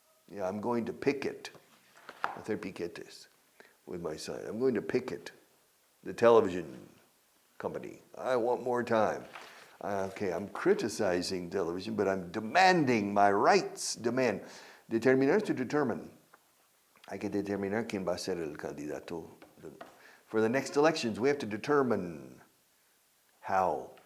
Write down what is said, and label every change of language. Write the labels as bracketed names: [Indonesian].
[English] Yeah, I'm going to picket. [Spanish] Hacer piquetes [English] with my son. I'm going to picket the television company. I want more time. Okay, I'm criticizing television, but I'm demanding my rights. Demand. Determinar is to determine. [Spanish] Hay que determinar quién va a ser el candidato. [English] For the next elections, we have to determine how.